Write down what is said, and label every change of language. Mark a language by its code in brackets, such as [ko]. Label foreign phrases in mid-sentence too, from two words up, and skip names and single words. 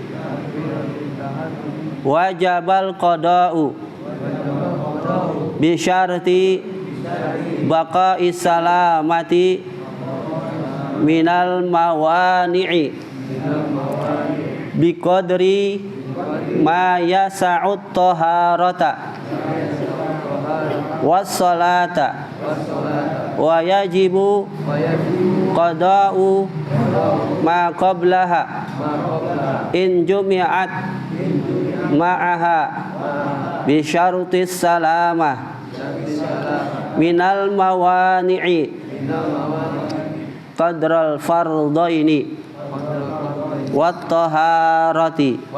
[ar] وجب القضاء بشرط بقاء السلامة من الموانع بقدر ما يسع الطهارة والصلاة ويجب قضاء ما قبلها إن جمعت معها بشرط السلامة من الموانع قدر الفرضين والطهارة